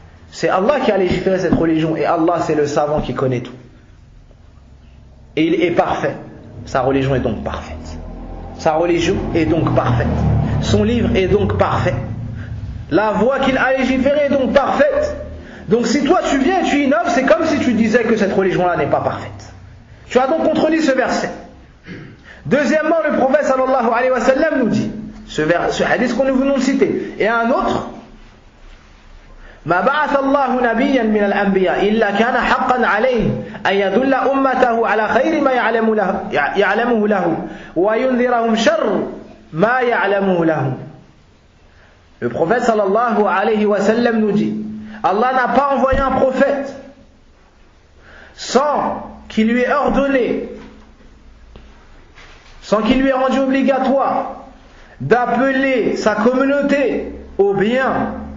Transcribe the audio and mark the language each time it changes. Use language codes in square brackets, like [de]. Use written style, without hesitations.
[fr] C'est Allah qui a légiféré cette religion et Allah c'est le savant qui connaît tout. Et il est parfait. Sa religion est donc parfaite. Sa religion est donc parfaite. Son livre est donc parfait. La voie qu'il a légiférée est donc parfaite. Donc si toi tu viens et tu innoves, c'est comme si tu disais que cette religion-là n'est pas parfaite. Tu as donc contredit ce verset. Deuxièmement, le prophète sallallahu alayhi wa sallam nous dit, ce hadith qu'on nous venons de citer, et un autre, [ar] ما بعث الله نبيا من الأنبياء إلا كان حقا عليه أن يدل أمته على خير ما يعلمه له وينذرهم شر ما يعلمه لهم. [fr] Le prophète sallallahu alayhi wa sallam nous dit, Allah n'a pas envoyé un prophète sans qu'il lui ait ordonné, sans qu'il lui ait rendu obligatoire d'appeler sa communauté au bien.